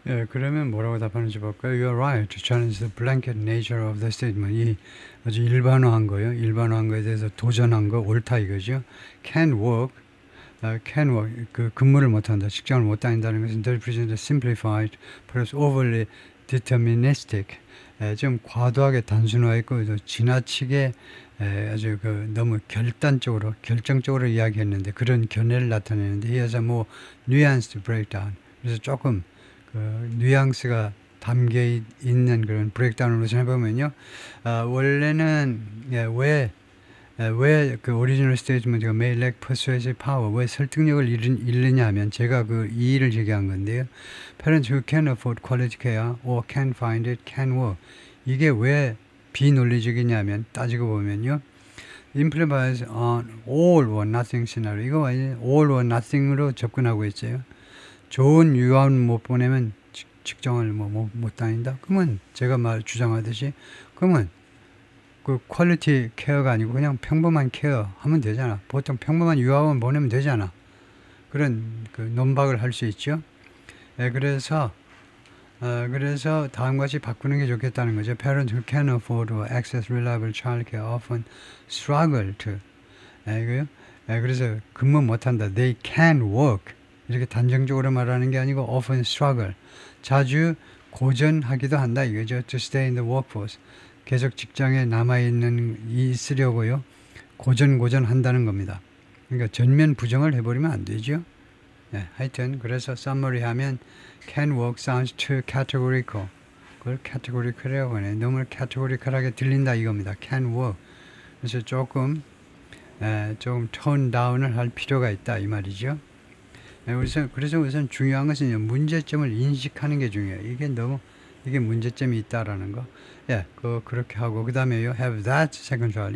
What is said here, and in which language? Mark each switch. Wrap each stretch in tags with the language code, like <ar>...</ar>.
<ko>그러면 뭐라고 답하는지 볼까요?</ko> <en>You're right to challenge the blanket nature of the statement.</en> <ko>이 아주 일반화한 거요. 일반화한 거에 대해서 도전한 거 옳다 이거죠.</ko> <en>Can work,</en> <ko>그 근무를 못한다, 직장을 못 다닌다는 것은</ko> <en>they're presented simplified, perhaps overly deterministic.</en> <ko>좀 과도하게 단순화했고 또 지나치게 아주 너무 결정적으로 이야기했는데 그런 견해를 나타내는데</ko> <en>he has a more nuanced breakdown.</en> <ko>그래서 조금 뉘앙스가 담겨 있는 그런 브레이크다운으로 생각해보면요. 원래는 왜 그 오리지널 스테이트먼트가</ko> <en>may lack persuasive power,</en> <ko>왜 설득력을 잃느냐 하면 제가 그 이의를 제기한 건데요.</ko> <en>Parents who can afford quality care or can find it can work.</en> <ko>이게 왜 비논리적이냐면 따지고 보면요.</ko> <en>implies on all or nothing scenario.</en> <ko>이거 all or nothing으로 접근하고 있어요. 좋은 유아원 못 보내면 직장을 못 다닌다? 그러면 제가 주장하듯이 그러면 그 퀄리티 케어가 아니고 그냥 평범한 케어 하면 되잖아. 보통 평범한 유아원 보내면 되잖아. 그런 그 논박을 할 수 있죠. 그래서 다음과 같이 바꾸는 게 좋겠다는 거죠.</ko> <en>Parents who can afford or access reliable childcare often struggle to.</en> <ko>그래서 근무 못한다.</ko> <en>They can work.</en> <ko>이렇게 단정적으로 말하는 게 아니고</ko> <en>often struggle.</en> <ko>자주 고전하기도 한다 이거죠.</ko> <en>To stay in the workforce.</en> <ko>계속 직장에 있으려고요. 고전한다는 겁니다. 그러니까 전면 부정을 해버리면 안 되죠.</ko> <en>하여튼 그래서 summary 하면 can work sounds too categorical.</en> <ko>그걸 categorical이라고 하네. 너무 categorical하게 들린다 이겁니다.</ko> <en>can work.</en> <ko>그래서 조금 tone down을 할 필요가 있다 이 말이죠. 그래서 우선 중요한 것은 문제점을 인식하는 게 중요해요. 이게 문제점이 있다라는 거. 그렇게 하고, 그 다음에요,</ko> <en>have that second trial.</en>